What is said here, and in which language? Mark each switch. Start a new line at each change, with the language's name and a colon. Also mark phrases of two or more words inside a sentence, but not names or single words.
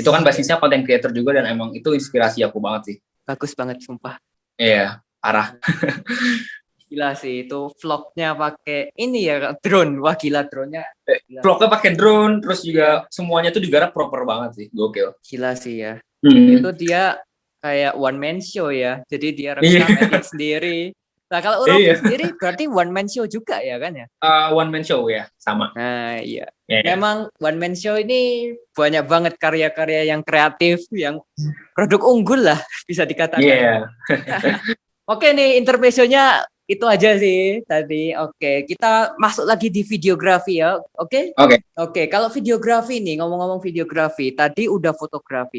Indonesian: Itu kan basisnya
English: content creator
Indonesian: juga dan emang itu inspirasi aku banget sih. Bagus banget sumpah. Iya, parah. Gila sih itu vlognya pakai ini ya drone. Wah gila drone-nya. Gila. Vlognya pakai drone, terus juga Iya. semuanya tuh digarap proper banget sih, gokil. Gila sih ya. Hmm. Itu dia kayak
English: one man show
Indonesian: ya. Jadi dia Iya. rekam edit sendiri. Nah kalau Rofi Iya. sendiri berarti
English: one man show
Indonesian: juga ya kan ya?
English: One man show
Indonesian: ya, sama. Nah iya. Yeah. Memang
English: one man show
Indonesian: ini banyak banget karya-karya yang kreatif, yang produk unggul lah bisa dikatakan. Iya. Oke nih intermezzonya itu aja sih tadi. Oke, kita masuk lagi di videografi ya. Oke? Oke, kalau videografi nih, ngomong-ngomong videografi, tadi udah fotografi.